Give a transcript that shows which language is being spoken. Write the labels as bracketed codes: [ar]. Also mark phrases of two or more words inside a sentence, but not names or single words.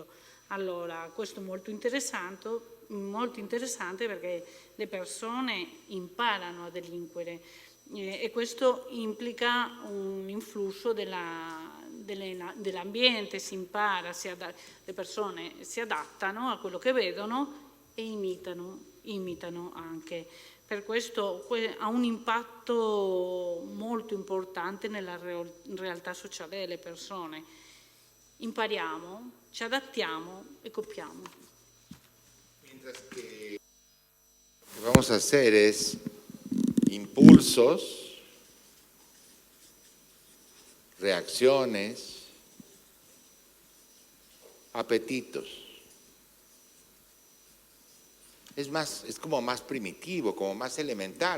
[it] Allora, questo è molto interessante perché le persone imparano a delinquere e questo implica un influsso dell'ambiente, si impara, le persone si adattano a quello che vedono e imitano anche. Per questo ha un impatto molto importante nella realtà sociale delle persone. Impariamo, ci adattiamo e copiamo. [es] Mientras que lo que vamos a hacer es impulsos, reacciones, apetitos. Es como más primitivo, como más elemental.